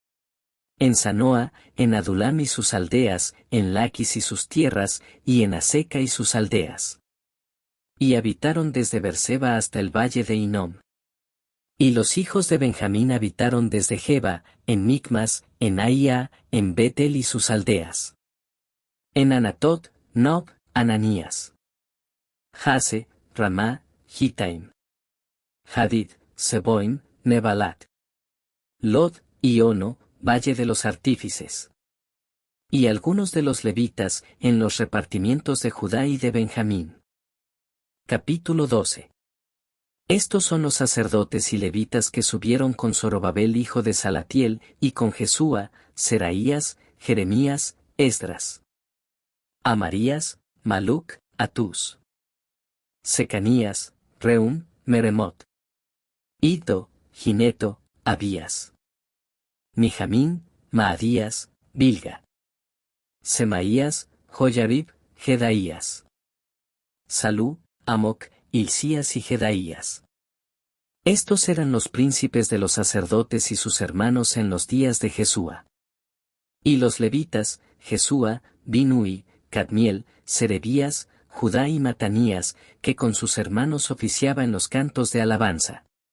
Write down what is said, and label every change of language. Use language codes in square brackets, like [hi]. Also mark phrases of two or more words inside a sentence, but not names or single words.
[es] En Sanoa, en Adulam y sus aldeas, en Laquis y sus tierras, y en Aseca y sus aldeas. Y habitaron desde Berseba hasta el valle de Hinom. Y los hijos de Benjamín habitaron desde Geba, en Micmas, en Aía, en Betel y sus aldeas. En Anatot, Nob, Ananías. Jase, Ramá, Gitaim. Hadid, Seboim, Nebalat. Lod, y Ono, Valle de los Artífices. Y algunos de los levitas, en los repartimientos de Judá y de Benjamín. Capítulo 12. Estos son los sacerdotes y levitas que subieron con Zorobabel hijo de Salatiel, y con Jesúa, Seraías, Jeremías, Esdras. Amarías, Maluc, Atús. Secanías, Reum, Meremot. Iddo, Gineto, Abías. Mijamín, Maadías, Bilga. Semaías, Joyarib, Jedaías. Salú, Amoc, Hilcías y Jedaías. Estos eran los príncipes de los sacerdotes y sus hermanos en los días de Jesúa. Y los levitas, Jesúa, Binui, Cadmiel, Serebías, Judá y Matanías, que con sus hermanos oficiaba en los cantos de alabanza.